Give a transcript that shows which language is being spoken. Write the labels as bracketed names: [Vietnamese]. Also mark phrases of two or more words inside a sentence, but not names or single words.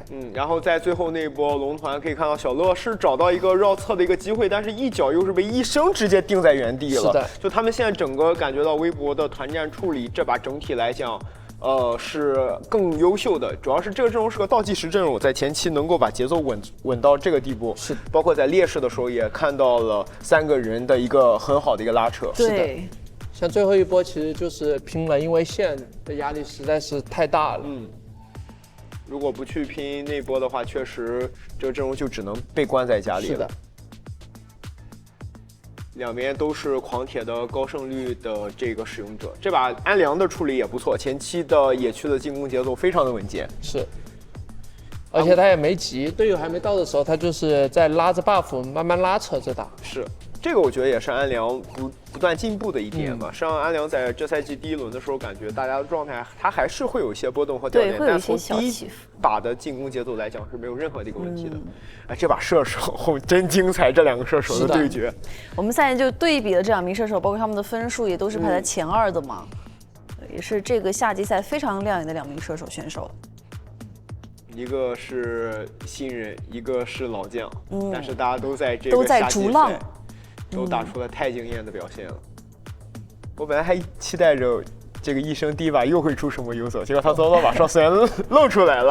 [Chinese] 然後在最後那一波龍團可以看到小樂是找到一個繞側的一個機會，但是一腳又是被一生直接定在原地了。是的，就他們現在整個感覺到微博的團戰處理，這把整體來講，是更優秀的。主要是這個陣容是個倒計時陣容，在前期能夠把節奏穩到這個地步，是包括在劣勢的時候也看到了3個人的一個很好的一個拉扯。對。是的，像最後一波其實就是拼了，因為線的壓力實在是太大了。如果不去拼那波的話，確實這個陣容就只能被關在家裡了。是的，兩邊都是狂鐵的高勝率的這個使用者，這把安良的處理也不錯，前期的野區的進攻節奏非常的穩健。是，而且他也沒急，隊友還沒到的時候，他就是在拉着 buff 慢慢拉扯着打。是。這個我覺得也是安良不斷進步的一點吧。實際上安良在這賽季第1輪的時候，感覺大家的狀態他還是會有一些波動和掉點，但從第1把的進攻節奏來講是沒有任何的一個問題的。哎，這把射手真精彩，這2個射手的對決。我們賽前就對比了這2名射手，包括他們的分數也都是排在前2的嘛，也是這個夏季賽非常亮眼的2名射手選手。一个是新人，一个是老将，但是大家都在这都在个夏季逐浪赛都打出了太惊艳的表现了。我本来还期待着这个一生第一把又会出什么游走，结果他早早把上虽然露出来了，